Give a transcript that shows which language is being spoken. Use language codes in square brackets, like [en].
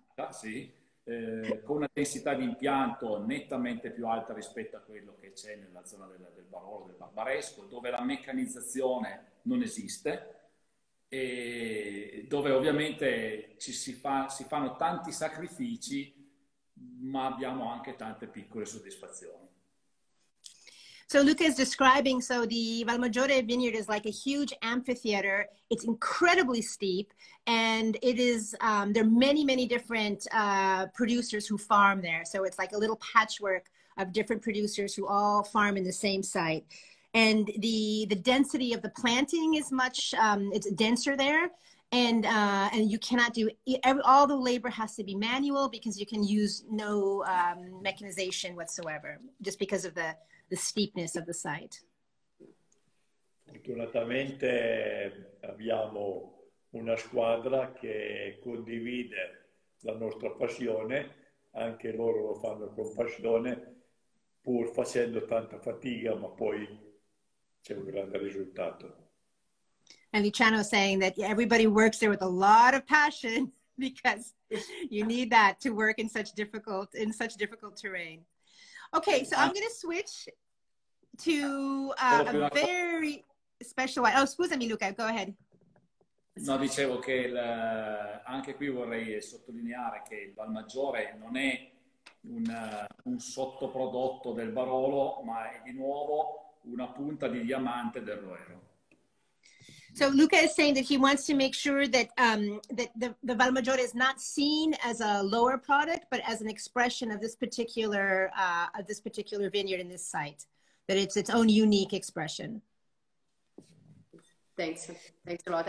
[it] sì, con una densità di impianto nettamente più alta rispetto a quello che c'è nella zona del Barolo, del Barbaresco, dove la meccanizzazione non esiste e dove ovviamente si fanno tanti sacrifici, ma abbiamo anche tante piccole soddisfazioni. [en] So Luca is describing, so the Valmaggiore vineyard is like a huge amphitheater. It's incredibly steep, and it is, there are many, many different producers who farm there. So it's like a little patchwork of different producers who all farm in the same site. And the density of the planting is much, it's denser there. And you cannot do, all the labor has to be manual because you can use no mechanization whatsoever, just because of the steepness of the site. [it] Fortunatamente abbiamo una squadra che condivide la nostra passione, anche loro lo fanno con passione, pur facendo tanta fatica, ma poi c'è un grande risultato. [en] And Luciano saying that everybody works there with a lot of passion because you need that to work in such difficult terrain. Okay, so I'm going to switch to a very special one. Oh, [it] scusami [en] Luca, go ahead. [it] No, dicevo che anche qui vorrei sottolineare che il Valmaggiore non è un sottoprodotto del Barolo, ma è di nuovo una punta di diamante del Roero. [en] So Luca is saying that he wants to make sure that that the Valmaggiore is not seen as a lower product, but as an expression of this particular vineyard in this site. That it's its own unique expression. Thanks a lot.